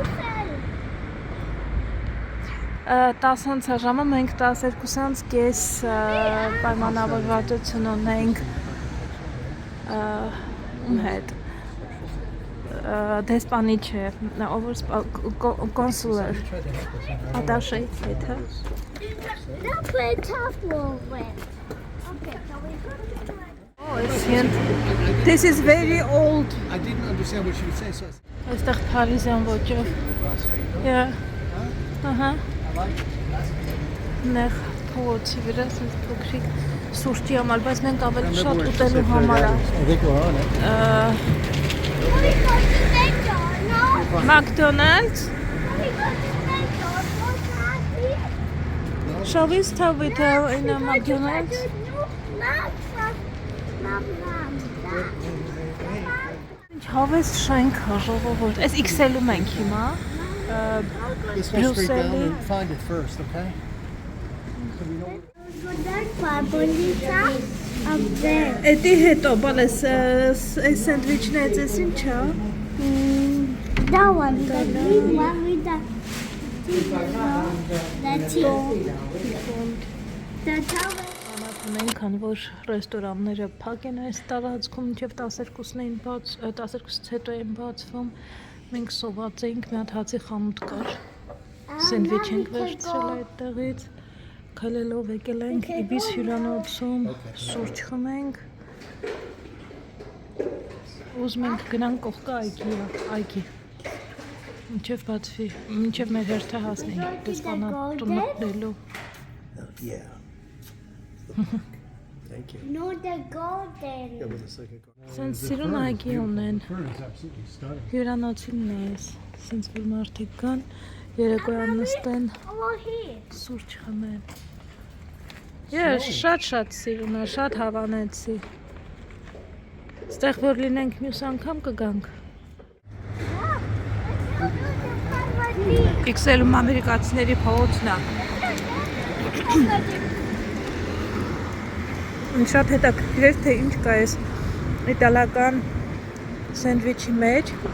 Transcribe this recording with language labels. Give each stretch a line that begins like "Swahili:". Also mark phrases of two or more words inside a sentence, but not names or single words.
Armenian: 10 ժամը մենք 12:30 պայմանավորվածություն ունենք հետ դեսպանի չէ, կոնսուլեր ատաշեի հետ, հա։
English: Don't play tough with. Okay, so we go to try. Oh, this is very old. I didn't understand what she was saying, so I
Armenian: Այստեղ Փարիզյան ոճով։ Yeah. Ահա։ Նեղ փողոցի վրա ասես փոքրիկ սուրճի համար, բայց մենք ավելի շատ ուտելու համար
English: I think we're on it. We go to McDonald's. No. McDonald's. We go to McDonald's. What's happening? Shall we stop with in a McDonald's?
Armenian: Հավես շենքը ժողովուրդ։ Այս XL-ում ենք հիմա։
English: Let's go straight down Brussels. and find it first, okay?
Armenian: Էդի հետո, բալես, այս սենդվիչներից էս ինչա։
English: That one, the green one with the towel.
Armenian: Ունենք, քանի որ ռեստորանները փակ են այս տարածքում, մինչև 12-ից հետո են բացվում, մենք սոված էինք, մի հատ հացի խանութ կար, սենդվիչ ենք վերցրել այդտեղից, քայլելով եկել ենք Իբիս հյուրանոցում, սուրճ խմենք, ուզում ենք գնանք կողքը այգի, մինչև բացվի, մինչև մեր հերթը հասնենք, դեսպանատուն մտնելու։
English: Yeah. Thank you. No, the golden. Yeah, with the second car.
Armenian: Սենց սիրուն այգի ունեն,
English: Fern is absolutely stunning.
Armenian: հյուրանոցին ես, սենց որ մարդիկ կան, երեկոյան նստեն,
English: Over here.
Armenian: սուրճ խմեն։ Ես շատ սիրում եմ, շատ հավանեցի։ Ստեղ որ լինենք մյուս անգամ կգանք։ XL-ում ամերիկացիների փողոցն է։ Շատ հետաքրքիր էր, թե ինչ կա այս իտալական սենդվիչի մեջ։